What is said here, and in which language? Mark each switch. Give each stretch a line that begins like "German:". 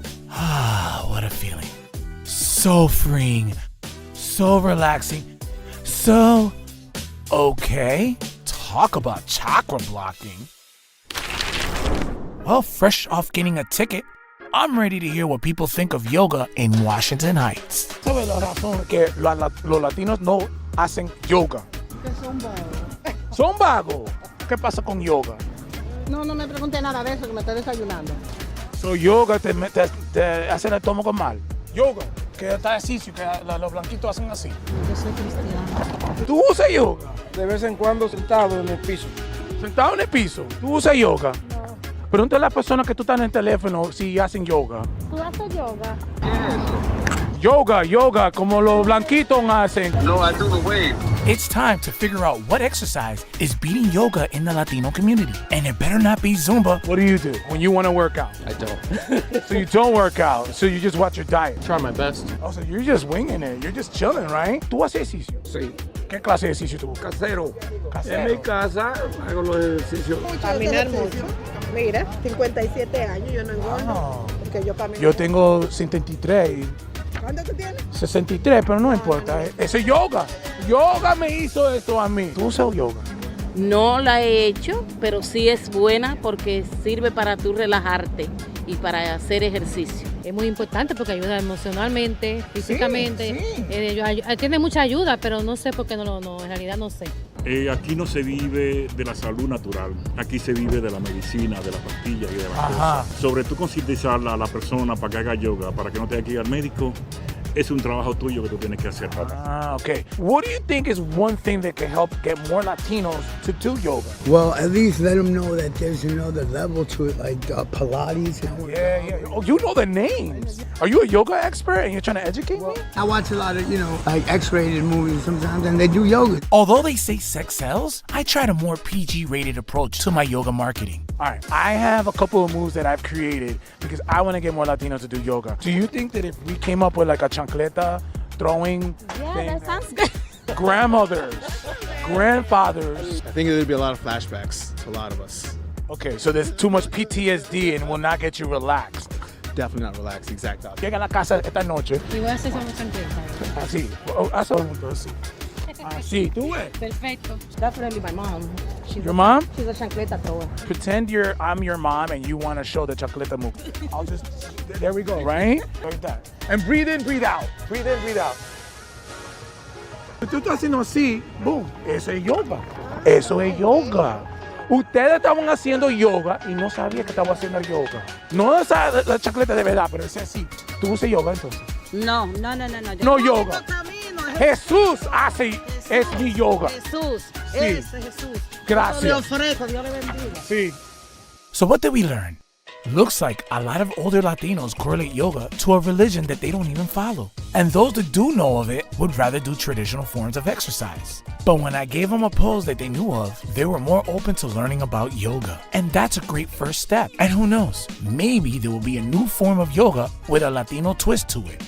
English: Ah, what a feeling. So freeing. So relaxing. So okay. Talk about chakra blocking. Well, fresh off getting a ticket, I'm ready to hear what people think of yoga in Washington Heights.
Spanish: ¿Sabes la razón que los latinos no hacen yoga? Que son vagos. Son vagos. ¿Qué pasa con yoga? No me pregunte nada de eso, que me estoy desayunando. So yoga te hacen el estómago mal. Yoga, que está ejercicio, que los blanquitos hacen así. Yo soy cristiana. ¿Tú usas yoga? De vez en cuando sentado en el piso. Sentado en el piso. ¿Tú usas yoga? No. Pregúntale a las personas que tú estás en el teléfono si hacen yoga. ¿Tú haces yoga? Yoga, como los blanquitos hacen.
English: No, I do the wave. It's time to figure out what exercise is beating yoga in the Latino community. And it better not be Zumba. What do you do when you want to work out? I don't. So you don't work out, so you just watch your diet. Try my best. Oh, so you're just winging it. You're just chilling, right?
Spanish: ¿Tú haces ejercicio? Sí. ¿Qué clase de ejercicio tú? Casero. Casero. En mi casa hago los ejercicios. Caminar mucho. Mira, 57 años, yo no engordo. Oh. Porque yo camino. Yo tengo 73. ¿Cuánto tú tienes? 63, pero no importa. Eso es yoga. Yoga me hizo esto a mí. ¿Tú usas yoga? No la he hecho, pero sí es buena porque sirve para tú relajarte y para hacer ejercicio. Es muy importante porque ayuda emocionalmente, físicamente. sí. Tiene mucha ayuda, pero no sé por qué no, en realidad no sé. Aquí no se vive de la salud natural, aquí se vive de la medicina, de la pastilla y de las Ajá. cosas. Sobre tú concientizar a la persona para que haga yoga, para que no tenga que ir al médico, es un trabajo tuyo que tú tienes que hacer. Okay.
English: What do you think is one thing that can help get more Latinos to do yoga? Well, at least let them know that there's another level to it, like Pilates. Yeah. Oh, you know the names. Are you a yoga expert and you're trying to educate me? I watch a lot of, like X-rated movies sometimes, and they do yoga. Although they say sex sells, I tried a more PG-rated approach to my yoga marketing. All right, I have a couple of moves that I've created because I want to get more Latinos to do yoga. Do you think that if we came up with like a chancleta throwing thing, that sounds good. grandmothers, grandfathers. I think there'd be a lot of flashbacks to a lot of us. Okay, so there's too much PTSD and will not get you relaxed. Definitely not relaxed, exact opposite.
Spanish: Llega a la casa esta noche, Y voy a hacer esa chancleta. así, haz un mundo así. Así, tú ves. Perfecto.
English: Definitely my mom. Your mom? She's a chancleta thrower. Pretend I'm your mom and you want to show the chancleta move. I'll just, there we go, right? Like that. And breathe in, breathe out. Breathe in, breathe out.
Spanish: Si tú estás haciendo así, boom, eso es yoga. Eso es yoga. Ustedes estaban haciendo yoga y no sabían que estaban haciendo yoga. No esa, la chancleta de verdad, pero es así. ¿Tú usas yoga entonces? No. No yoga. Jesús hace, es mi yoga. Jesús, Sí. ese Jesús. Gracias. Yo le ofrezco, Dios le bendiga. Sí.
English: So what did we learn? Looks like a lot of older Latinos correlate yoga to a religion that they don't even follow. And those that do know of it would rather do traditional forms of exercise. But when I gave them a pose that they knew of, they were more open to learning about yoga. And that's a great first step. And who knows, maybe there will be a new form of yoga with a Latino twist to it.